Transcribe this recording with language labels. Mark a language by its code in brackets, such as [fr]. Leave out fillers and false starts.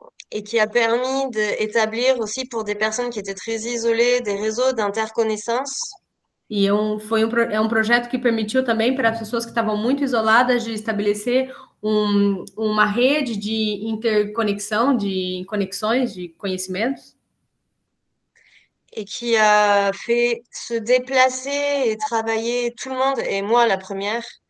[fr] Et qui a permis d'établir aussi pour des personnes qui étaient très isolées des réseaux d'interconnaissance. [pt] E é um projeto que permitiu também para as pessoas que estavam muito isoladas de estabelecer uma rede de interconexão, de conexões, de conhecimentos. [fr] Et qui a fait se déplacer et travailler tout le monde, et moi la première.